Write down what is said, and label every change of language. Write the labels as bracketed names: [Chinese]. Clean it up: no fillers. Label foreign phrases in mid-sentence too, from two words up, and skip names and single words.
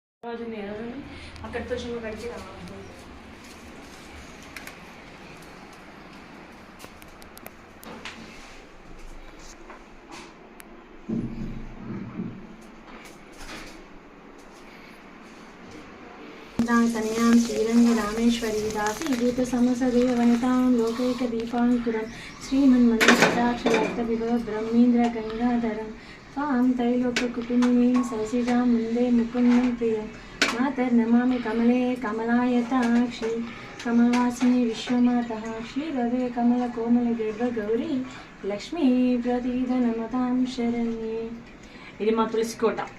[Telugu] రోజు నేను అక్కడితో చిన్న కడిచి రావాలి. [Sanskrit] तनयां श्रीरङ्गरामेश्वरी दासीभूतसमसदेव वनितां लोकैकदीपाङ्कुरं श्रीमन्मन्मकटाक्षलब्धविभव ब्रह्मेन्द्रगङ्गाधरं त्वां त्रैलोक्यकुटुम्बिनीं सरसिजां वन्दे मुकुन्दं प्रियं मातर्नमामि कमले कमलायताक्षी कमलवासिनी विश्वमातः श्रीरवे कमलकोमलगर्भगौरी लक्ष्मी प्रतीदनमतां शरण्ये. [Telugu] ఇది మా తులసి కోట.